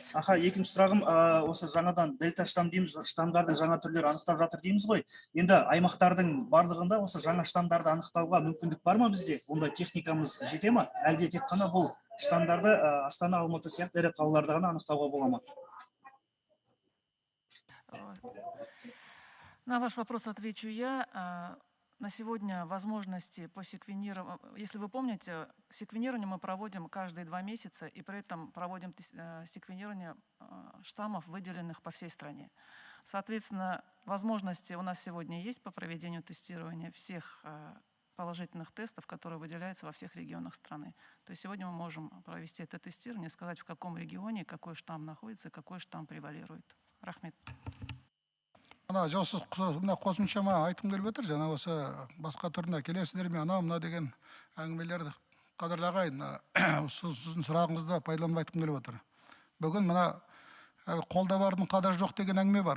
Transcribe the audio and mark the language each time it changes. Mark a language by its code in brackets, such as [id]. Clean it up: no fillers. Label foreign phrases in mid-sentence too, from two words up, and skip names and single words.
[kk] Екінші сұрағым, осы жаңадан дельта штамм дейміз, штамдардың жаңа түрлері анықтап жатыр дейміз ғой. Енді аймақтардың барлығында осы жаңа штамдарды анықтауға мүмкіндік бар ма бізде? Онда техникамыз жете ма? Әлде тек қана бұл штамдарды Астана, Алматы сияқты ірі қалаларда ғана анықтауға бола ма? [ru] На ваш вопрос отвечу я. На сегодня возможности по секвенированию, если вы помните, секвенирование мы проводим каждые 2 месяца, и при этом проводим секвенирование штаммов, выделенных по всей стране. Соответственно, возможности у нас сегодня есть по проведению тестирования всех положительных тестов, которые выделяются во всех регионах страны. То есть сегодня мы можем провести это тестирование, сказать, в каком регионе какой штамм находится, какой штамм превалирует. [kk] Рахмет. Қосымшама айтқым келіп отыр, жаңа осы басқа түріне келесіздер ме, мына деген әңгімелерді қадірлағайын. Сіздің сұрағыңызды пайдаланып айтқым келіп отыр. Бүгін мына қолда бардың қадір жоқ деген әңгіме бар.